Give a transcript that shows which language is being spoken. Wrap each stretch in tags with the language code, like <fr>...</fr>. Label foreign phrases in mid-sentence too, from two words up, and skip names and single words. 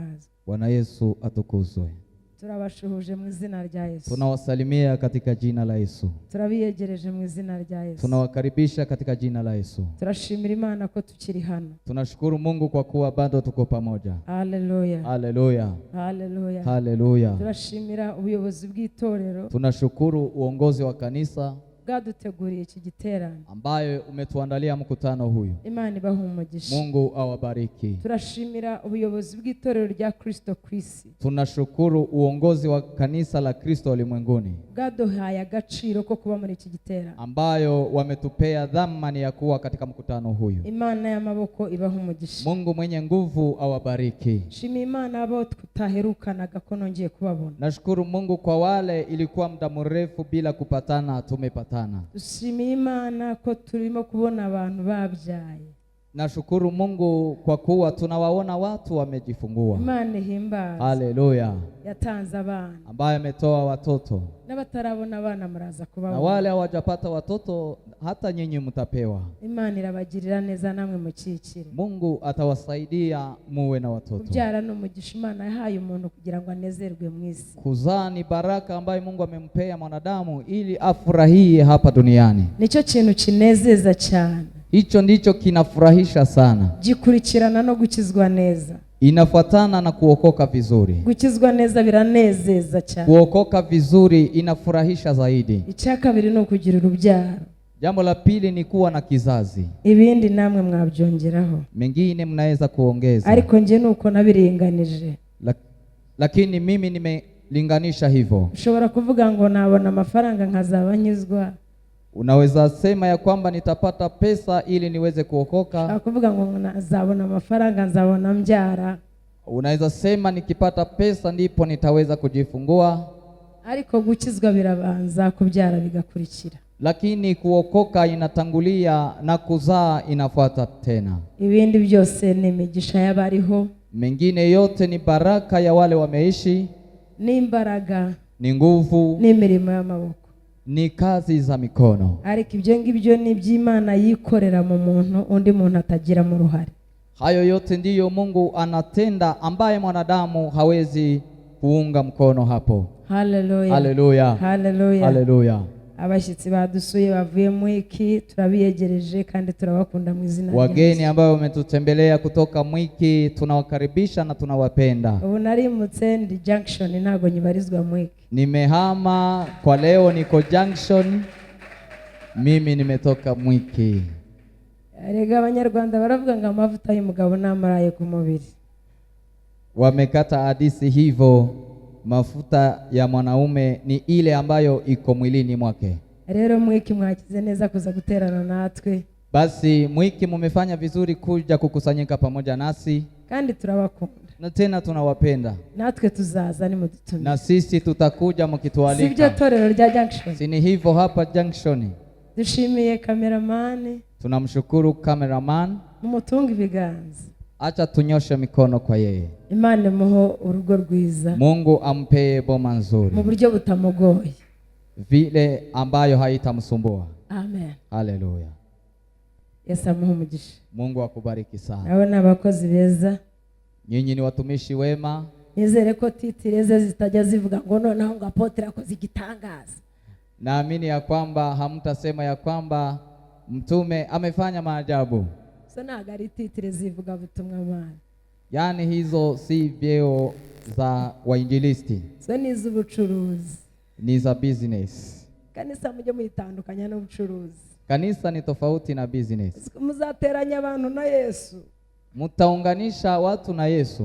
<sw>Bwana Yesu atukuzwe.</sw> <rw>turabashuhuje mu izina rya Yesu.</rw> <sw>Tunawasalimia katika jina la Yesu.</sw> <rw>Turabiyegereje mu izina rya Yesu.</rw> <sw>Tunawakaribisha katika jina la Yesu.</sw> <rw>Turashimira Imana ko tukiri hano.</rw> <sw>Tunashukuru Mungu kwa kuwa bado tuko pamoja. Haleluya. Haleluya. Haleluya. Haleluya.</sw> <rw>Turashimira ubuyobozi bw'itorero</rw> <sw>Tunashukuru uongozi wa kanisa</sw> <rw>bwaduteguriye iki giterane.</rw> <sw>ambayo umetuandalia mkutano huyu.</sw> <rw>Imana ibahe umugisha.</rw> <sw>Mungu awabariki.</sw> <rw>Turashimira ubuyobozi bw'itorero rya Kristo ku isi.</rw> <sw>Tunashukuru uongozi wa kanisa la Kristo ulimwenguni</sw> <rw>Bwaduhaye agaciro ko kuba muri iki giterane,</rw> <sw>ambayo wametupea dhamani ya kuwa katika mkutano huyu.</sw> <rw>Imana y'amaboko ibahe umugisha.</rw> <sw>Mungu mwenye nguvu awabariki.</sw> <rw>Shima Imana abo tutaherukanaga ko nongeye kubabona.</rw> <sw>Nashukuru Mungu kwa wale ilikuwa muda mrefu bila kupatana tumepatana.</sw> <rw>Dushimiye Imana ko turimo kubona abantu babyaye.</rw> <sw>Nashukuru Mungu kwa kuwa tunawaona watu wamejifungua.</sw> <rw>Imana ihimbaze. Haleluya. Yatanze abana,</rw> <sw>Ambaye ametoa watoto.</sw> <rw>n'abatarabona abana muraza</rw> <sw>Na</sw> <rw>kubabona.</rw> <sw>wale hawajapata watoto hata nyinyi mtapewa.</sw> <rw>Imana irabagirira neza namwe mukikire.</rw> <sw>Mungu atawasaidia muwe na watoto.</sw> <rw>Kubyara ni umugisha Imana yahaye umuntu kugira ngo anezerwe mu isi.</rw> <sw>Kuzaa ni baraka ambayo Mungu amempea mwanadamu ili afurahie hapa duniani.</sw> <rw>Nicyo kintu kinezeza cyane.</rw> <sw>Hicho ndicho kinafurahisha sana.</sw> <rw>Gikurikirana no gukizwa neza.</rw> <sw>Inafuatana na kuokoka vizuri.</sw> <rw>Gukizwa neza biranezeza cyane.</rw> <sw>Kuokoka vizuri inafurahisha zaidi.</sw> <rw>Icya kabiri ni ukugira urubyaro.</rw> <sw>Jambo la pili ni kuwa na kizazi.</sw> <rw>Ibindi namwe mwabyongeraho.</rw> <sw>Mengine mnaweza kuongeza.</sw> <rw>Ariko nje nuko nabiringanije.</rw> <sw>Lakini mimi nimelinganisha hivyo.</sw> <rw>Ushobora kuvuga ngo nabona amafaranga nkazaba nyizwa.</rw> <sw>Unaweza sema ya kwamba nitapata pesa ili niweze kuokoka.</sw> <rw>Kuvuga ngo nazabona amafaranga nzabona mbyara.</rw> <sw>Unaweza sema nikipata pesa ndipo nitaweza kujifungua.</sw> <rw>Ariko gukizwa birabanza, kubyara bigakurikira.</rw> <sw>Lakini kuokoka inatangulia na kuzaa inafuata tena.</sw> <rw>Ibindi byose ni imigisha y'abariho.</rw> <sw>Mengine yote ni baraka ya wale wameishi.</sw> <rw>Ni imbaraga.</rw> <sw>Ni nguvu.</sw> <rw>Ni imirimo y'amaboko.</rw> <sw>Ni kazi za mikono.</sw> <rw>Ariko ibyo ngibyo ni iby'Imana yikorera mu muntu, undi muntu atagira mu ruhare.</rw> <sw>Hayo yote ndiyo Mungu anatenda ambaye mwanadamu hawezi kuunga mkono hapo. Haleluya. Haleluya. Haleluya. Haleluya.</sw> <rw>Abashyitsi badusuye bavuye mu iki turabiyegereje kandi turabakunda mu izina rya Yesu.</rw> <sw>Wageni ambao wametutembelea kutoka Mwiki tunawakaribisha na tunawapenda.</sw> <rw>Ubu narimutse ndi Junction, ntago nyibarizwa Mwiki.</rw> <sw>Nimehama kwa leo, niko Junction. Mimi nimetoka Mwiki.</sw> <rw>Erega Abanyarwanda baravuga ngo amavuta y'umugabo namaraye ku mubiri.</rw> <sw>Wamekata hadithi hivyo, mafuta ya mwanaume ni ile ambayo iko mwilini mwake.</sw> <rw>Rero Mwiki mwakize neza kuza guterana natwe.</rw> <sw>Basi Mwiki mumefanya vizuri kuja kukusanyika pamoja nasi.</sw> <rw>Kandi turabakunda.</rw> <sw>Na tena tunawapenda.</sw> <rw>Natwe tuzaza ni mudutumye.</rw> <sw>Na sisi tutakuja mkitualika.</sw> <rw>Sibyo torero rya Junction.</rw> <sw>Sini hivyo hapa Junction.</sw> <rw>Dushimiye cameraman.</rw> <sw>Tunamshukuru cameraman.</sw> <rw>Mumutunga ibiganza.</rw> <sw>Acha tunyoshe mikono kwa yeye.</sw> <rw>Imana muho urugo rwiza.</rw> <sw>Mungu ampee boma nzuri.</sw> <rw>Mu buryo butamugoye.</rw> <sw>Vile ambayo haitamsumbua. Amen. Haleluya.</sw> <rw>Yesu amuhe umugisha.</rw> <sw>Mungu akubariki sana.</sw> <rw>Abo ni abakozi beza.</rw> <sw>Nyinyi ni watumishi wema.</sw> <rw>Nizere ko titireze zitajya zivuga ngo noneho ngo apotre akoze igitangaza.</rw> <sw>Naamini ya kwamba hamtasema ya kwamba mtume amefanya maajabu.</sw> <rw>So nagari titire zivuga butumwa Imana.</rw> <sw>Yaani hizo si vyeo za wainjilisti.</sw> <rw>So ni iz'ubucuruzi.</rw> <sw>Ni za business.</sw> <rw>Kanisa mujye muyitandukanya n'ubucuruzi.</rw> <sw>Kanisa ni tofauti na business.</sw> <rw>Muzateranya abantu na Yesu.</rw> <sw>Mutaunganisha watu na Yesu.</sw>